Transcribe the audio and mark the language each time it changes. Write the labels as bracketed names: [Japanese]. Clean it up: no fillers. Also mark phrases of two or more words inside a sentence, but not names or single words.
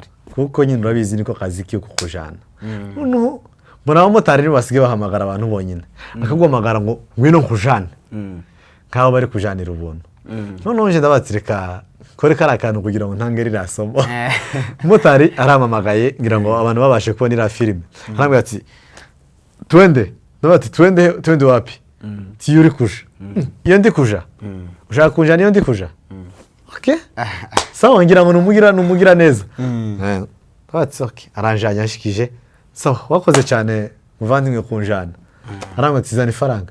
[Kinyarwanda] kuko nyine urabizi niko kazi kiyo kukujana. Noneho mbona abamotari nibo basigaye bahamagara abantu bonyine, akaguhamagara ngo ngwino nkujane, nk'aho bari kujanira ubuntu. Noneho nje ndabatireka kore kari akantu kugira ngo ntange ririya somo. Umumotari arampamagaye ngira ngo abantu babashe kubona iriya filime, arambwira ati twende, ndabati [Swahili] twende wapi? [Kinyarwanda] Tiyo uri kuja. Iyo ndi kuja ushaka kunjana iyo ndi kuja? Okay. Sawa, ngira ngo numugira neza. [English] That's okay. [Kinyarwanda] Aranjanya ashikije. Sawa, wakoze cyane muvandimwe kunjana. Arangwa tizana ifaranga.